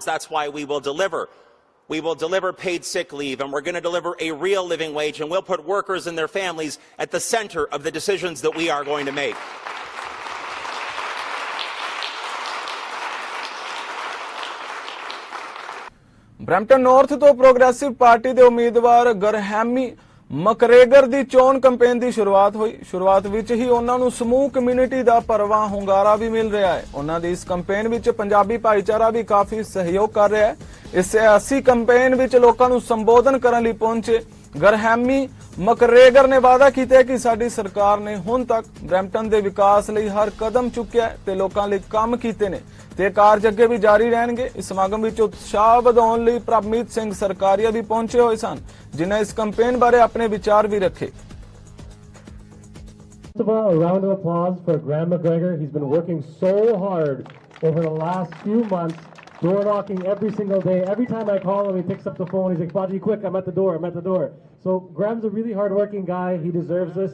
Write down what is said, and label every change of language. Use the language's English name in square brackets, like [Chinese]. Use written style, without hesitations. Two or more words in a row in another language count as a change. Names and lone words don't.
[English] That's why we will deliver. We will deliver paid sick leave, and we're going to deliver a real living wage, and we'll put workers and their families at the center of the decisions that we are going to make. [Punjabi] ਬ੍ਰੈਂਪਟਨ ਨੌਰਥ ਤੋ ਪ੍ਰੋਗ੍ਰੈਸਿਵ ਪਾਰਟੀ ਕੇ ਉਮੀਦਵਾਰ ਗਰਹੈਮੀ ਮਕਰੇਗਰ ਦੀ ਚੋਣ ਕੈਂਪੇਨ ਦੀ ਸ਼ੁਰੂਆਤ ਹੋਈ। ਸ਼ੁਰੂਆਤ ਵਿੱਚ ਹੀ ਉਹਨਾਂ ਨੂੰ ਸਮੂਹ ਕਮਿਊਨਿਟੀ ਦਾ ਭਰਵਾਂ ਹੁੰਗਾਰਾ ਵੀ ਮਿਲ ਰਿਹਾ ਹੈ। ਉਹਨਾਂ ਦੀ ਇਸ ਕੈਂਪੇਨ ਵਿੱਚ ਪੰਜਾਬੀ ਭਾਈਚਾਰਾ ਵੀ ਕਾਫੀ ਸਹਿਯੋਗ ਕਰ ਰਿਹਾ ਹੈ। ਇਸ ਸਿਆਸੀ ਕੈਂਪੇਨ ਵਿੱਚ ਲੋਕਾਂ ਨੂੰ ਸੰਬੋਧਨ ਕਰਨ ਲਈ ਪਹੁੰਚੇ ਗਰਹੈਮੀ ਮਕਰੇਗਰ ਨੇ ਵਾਅਦਾ ਕੀਤਾ ਕਿ ਸਾਡੀ ਸਰਕਾਰ ਨੇ ਹੁਣ ਤੱਕ ਬ੍ਰੈਂਪਟਨ ਦੇ ਵਿਕਾਸ ਲਈ ਹਰ ਕਦਮ ਚੁੱਕਿਆ ਤੇ ਲੋਕਾਂ ਲਈ ਕੰਮ ਕੀਤੇ ਨੇ ਤੇ ਕਾਰਜ ਅੱਗੇ ਵੀ ਜਾਰੀ ਰਹਿਣਗੇ। ਇਸ ਸਮਾਗਮ ਵਿੱਚ ਉਤਸ਼ਾਹ ਵਧਾਉਣ ਲਈ ਪ੍ਰਭਮੀਤ ਸਿੰਘ ਸਰਕਾਰੀਆ ਵੀ ਪਹੁੰਚੇ ਹੋਏ ਸਨ, ਜਿਨ੍ਹਾਂ ਇਸ ਕੈਂਪੇਨ ਬਾਰੇ ਆਪਣੇ ਵਿਚਾਰ ਵੀ ਰੱਖੇ। [English] First of all, a round of applause for Graham McGregor. He's been working so hard over the last few months, door knocking every single day. Every time I call him, he picks up the phone. He's like, Baji, quick, I'm at the door, I'm at the door. So Graham's a really hard-working guy. He deserves this.